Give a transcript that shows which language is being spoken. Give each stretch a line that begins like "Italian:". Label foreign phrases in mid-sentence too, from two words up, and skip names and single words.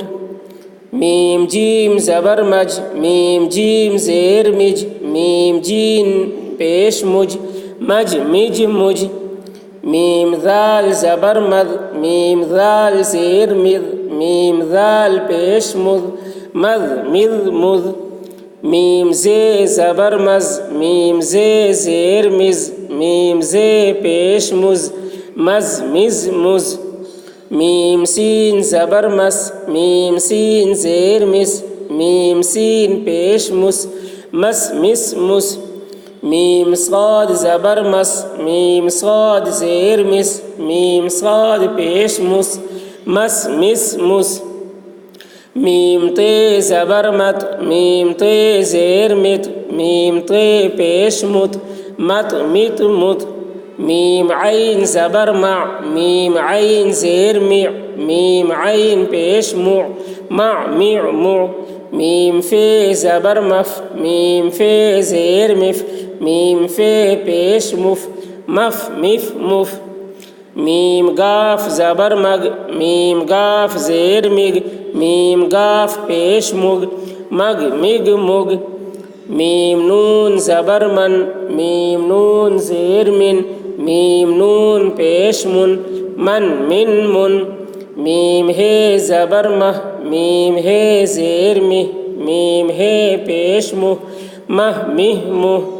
Hindi: मीम जीम ज़बर मज, मीम जीम ज़ेर मिज, मीम जीन पेश मुज, मज मिज मुज। मीम ज़ाल ज़बर मद, मीम ज़ाल ज़ेर मिद, मीम ज़ाल पेश मुद, मद मिद मुद। मीम ज़े ज़बर मज़, मीम ज़े ज़ेर मिज़, मीम ज़े पेश मुज़, मज़ मिज़ मुज़। मीम सीन ज़बर मस, मीम सीन ज़ेर मिस, मीम सीन पेश मुस, मस मिस मुस। मीम साद ज़बर मस, मीम साद ज़ेर मिस, मीम साद पेश मुस, मस मिस मुस। मीम ते ज़बर मत, मीम ते ज़ेर मित, मीम ते पेश मुत, मत मित मुत। मीम आइन ज़बर मा, मीम आइन ज़ेर मी, मीम आइन पेश मु, मा मी मु। मीम फ़े ज़बर मफ़, मीम फ़े ज़ेर मिफ़, मीम फ़े पेश मुफ़, मफ़ मिफ़ मुफ़। मीम गाफ ज़बर मग, मीम गाफ ज़ेर मिग, मीम गाफ पेश मुग, मग मिग मुग। मीम नून ज़बर मन, मीम नून ज़ेर मिन, मीम नून पेश मुन, मन मिन मुन। मीम हे ज़बर मह, मीम हे ज़ेर मिह, मीम हे पेश मुह, मह मिह मुह।